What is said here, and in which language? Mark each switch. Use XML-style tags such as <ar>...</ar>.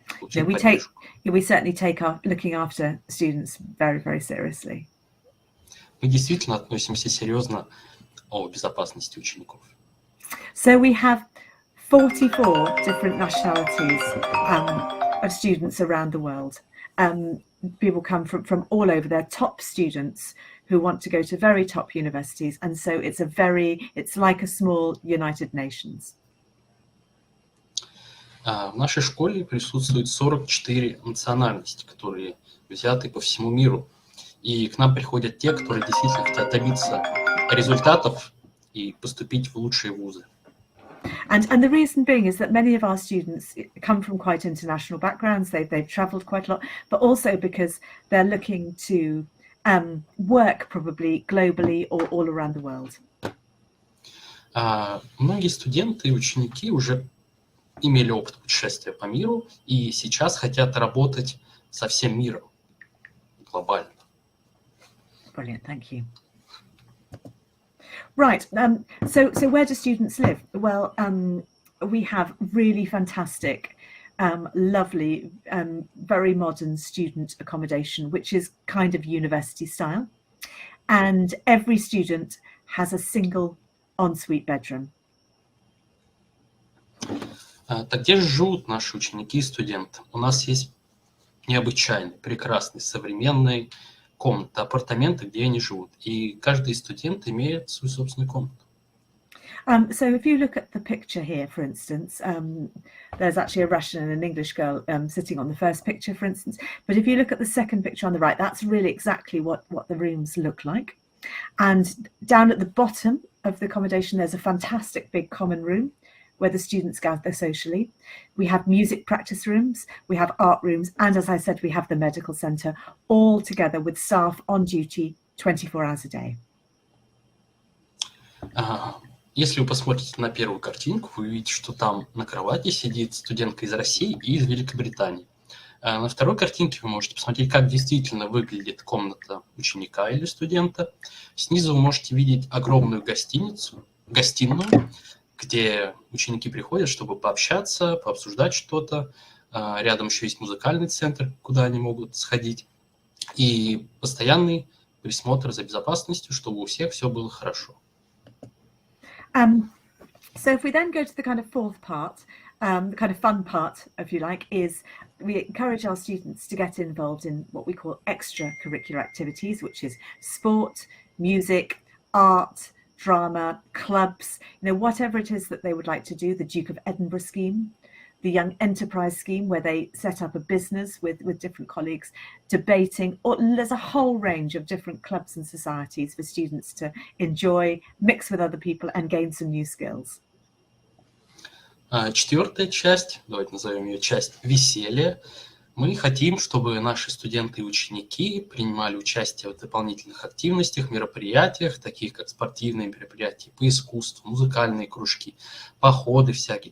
<en>Yeah, we certainly take our looking after students very, very seriously.</en> <ru>Мы действительно относимся серьезно о безопасности учеников.</ru> <en>So we have 44 different nationalities of students around the world. people come from all over. They're top students who want to go to very top universities, and so it's like a small United Nations.</en> <ru>В нашей школе присутствует 44 национальности, которые взяты по всему миру. И к нам приходят те, которые действительно хотят добиться результатов и поступить в лучшие вузы.</ru> <en>And the reason being is that many of our students come from quite international backgrounds. They've travelled quite a lot, but also because they're looking to work probably globally or all around the world.</en> <ru>Многие студенты и ученики уже имели опыт путешествия по миру и сейчас хотят работать со всем миром глобально.</ru> <en>Brilliant, thank you. Right, so where do students live? Well, we have really fantastic, lovely, very modern student accommodation, which is kind of university style. And every student has a single ensuite bedroom.</en> <ru>Так где же живут наши ученики и студенты? У нас есть необычайные, прекрасные, современные комнаты, апартаменты, где они живут. И каждый студент имеет свою собственную комнату.</ru> <en>So if you look at the picture here, for instance, there's actually a Russian and an English girl sitting on the first picture, for instance. But if you look at the second picture on the right, that's really exactly what the rooms look like. And down at the bottom of the accommodation, there's a fantastic big common room where the students gather socially. We have music practice rooms, we have art rooms, and as I said, we have the medical centre, all together with staff on duty 24 hours a day.</en> <ru>Если вы посмотрите на первую картинку, вы увидите, что там на кровати сидит студентка из России и из Великобритании. На второй картинке вы можете посмотреть, как действительно выглядит комната ученика или студента. Снизу вы можете видеть огромную гостиную, где ученики приходят, чтобы пообщаться, пообсуждать что-то. Рядом еще есть музыкальный центр, куда они могут сходить. И постоянный присмотр за безопасностью, чтобы у всех все было хорошо.</ru> <en>So if we then go to the kind of fourth part, the kind of fun part, if you like, is we encourage our students to get involved in what we call extracurricular activities, which is sport, music, art, drama, clubs, whatever it is that they would like to do. The Duke of Edinburgh scheme, the Young Enterprise scheme, where they set up a business with different colleagues, debating, or there's a whole range of different clubs and societies for students to enjoy, mix with other people and gain some new skills.</en> <ru>Четвертая часть, давайте назовем ее часть веселья. Мы хотим, чтобы наши студенты и ученики принимали участие в дополнительных активностях, мероприятиях, таких как спортивные мероприятия по искусству, музыкальные кружки, походы всякие.</ru>